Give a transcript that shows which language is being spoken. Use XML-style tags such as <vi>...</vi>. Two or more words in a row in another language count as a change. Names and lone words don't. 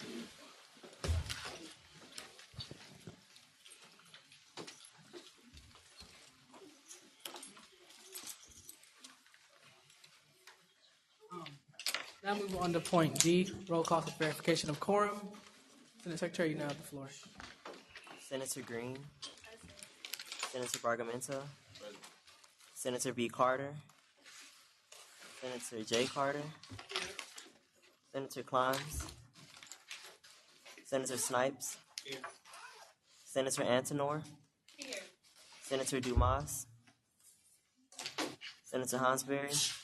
<en>Now move on to point D, roll call for verification of quorum. Senate Secretary, you now have the floor. Senator Green, Senator Bargamenta, Senator B. Carter, Senator J. Carter, Senator Climbs, Senator Snipes, Senator Antonor, Senator Dumas, Senator Hansberry,</en>